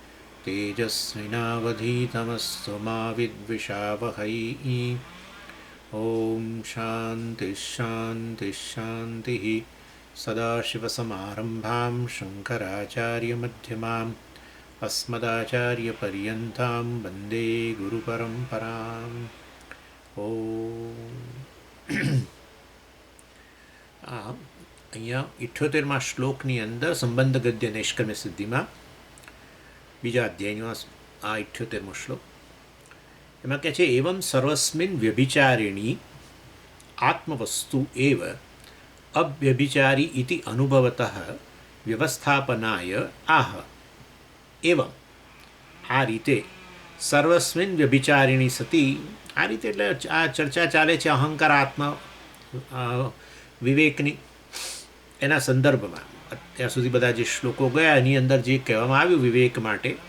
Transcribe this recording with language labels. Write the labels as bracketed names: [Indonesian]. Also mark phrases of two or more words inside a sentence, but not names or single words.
[Sanskrit] तेजस्विनावधीतमस्तु मा विद्विषावहै ॐ शान्तिः शान्तिः शान्तिः सदाशिवसमारम्भां शङ्कराचार्यमध्यमाम् अस्मदाचार्यपर्यन्तां वन्दे गुरुपरम्पराम् [Gujarati] અહીંયા 78મા શ્લોકની અંદર સંબંધ ગદ્ય નૈષ્કર્મ્ય સિદ્ધિમાં બીજા અધ્યાયનો આ 78મો શ્લોક એમાં કહે છે [Sanskrit] एवं सर्वस्मिन व्यभिचारिणी आत्मवस्तु एव अव्यभिचारी इति अनुभवतः व्यवस्थापनाय आह [Gujarati] એવં આ રીતે [Sanskrit] सर्वस्मिन व्यभिचारिणी सती [Gujarati] આ રીતે એટલે આ ચર્ચા ચાલે છે અહંકાર આત્મા વિવેકની એના સંદર્ભમાં અત્યાર સુધી બધા જે શ્લોકો ગયા એની અંદર જે કહેવામાં આવ્યું વિવેક માટે